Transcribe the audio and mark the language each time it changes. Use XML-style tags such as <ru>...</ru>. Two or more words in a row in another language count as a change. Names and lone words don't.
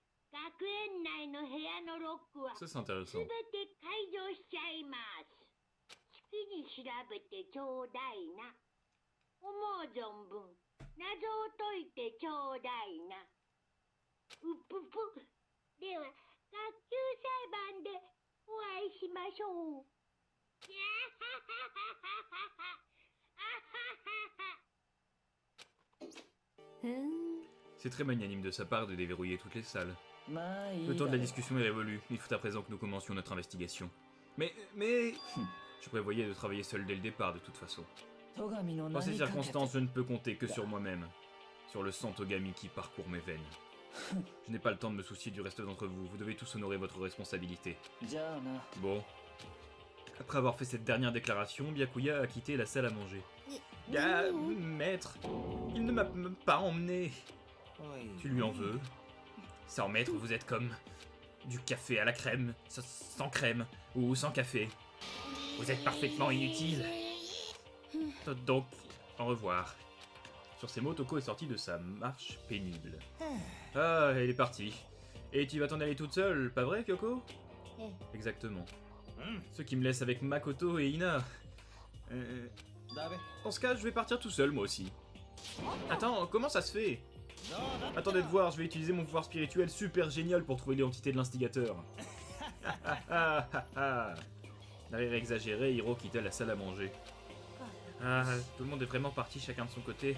<ja>学園内の部屋のロックは</ja> <fr>Ça c'est intéressant.</fr> <ja>全て解除しちゃいます。好きに調べてちょうだいな。思う存分謎を解いてちょうだいな。うぷぷ。では学級裁判でお会いしましょう。やははははは。あははは。ふん</ja> <fr>C'est très magnanime de sa part de déverrouiller toutes les salles.</fr> <ja>まあいい</ja> <fr>Le</fr> <ja>だ</ja> <fr>temps de la</fr> <ja>ろう</ja> <fr>discussion est révolu. Il faut à présent que nous commencions notre investigation. Mais... Je prévoyais de travailler seul dès le départ de toute façon.</fr> <ja>戸上の</ja> <fr>Dans ces</fr> <ja>何かけて</ja> <fr>circonstances, je ne peux compter que sur moi-même. Sur le sang Togami qui parcourt mes veines. Je n'ai pas le temps de me soucier du reste d'entre vous. Vous devez tous honorer votre responsabilité.</fr> <ja>じゃあな</ja> <fr>Bon. Après avoir fait cette dernière déclaration, Byakuya a quitté la salle à manger. Ah, maître, il ne m'a même pas emmené.</fr> <ja>おい</ja> <fr>Tu lui en veux? Sans maître, vous êtes comme du café à la crème, sans crème, ou sans café. Vous êtes parfaitement inutile. Donc, au revoir. Sur ces mots, Toko est sortie de sa marche pénible. Ah, elle est partie. Et tu vas t'en aller toute seule, pas vrai, Kyoko? Exactement. Ce qui me laisse avec Makoto et Ina.</fr> <ja>だべ</ja> <fr>Dans ce cas, je vais partir tout seul, moi aussi. Attends, comment ça se fait?</fr> <ja>どうだ</ja> <fr>Attendez de voir, je vais utiliser mon pouvoir spirituel super génial pour trouver l'identité de l'instigateur. D'un rire exagéré, Hiro quitta la salle à manger. Ah, tout le monde est vraiment parti chacun de son côté.</fr>